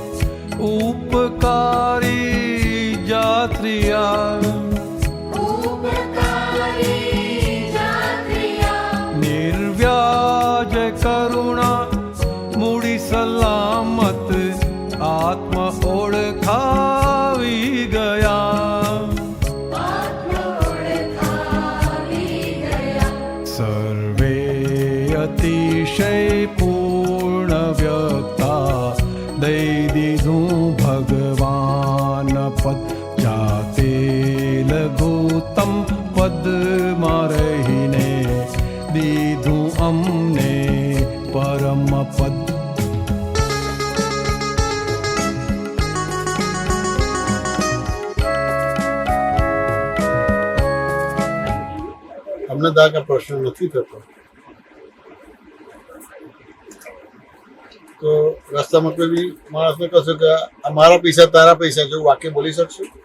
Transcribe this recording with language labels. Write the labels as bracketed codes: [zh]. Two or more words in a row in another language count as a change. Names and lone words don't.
[gu] ઉપકારી જાત્રિયા નિર્વ્યાજ કરુણા મૂડી સલામત આત્મ ઓળખાવી ગયા સર્વે અતિશય પૂર્ણ વ્યક્તા દઈ દીધું ભગવાન પદ જાતે લઘુત્તમ પદમાં રહીને દીધું અમને પરમ પદ અમને દાદા પ્રશ્ન નથી થતો તો રસ્તામાં કોઈ બી માણસને કહેશો કે મારા પૈસા તારા પૈસા જેવું વાક્ય બોલી શકશો?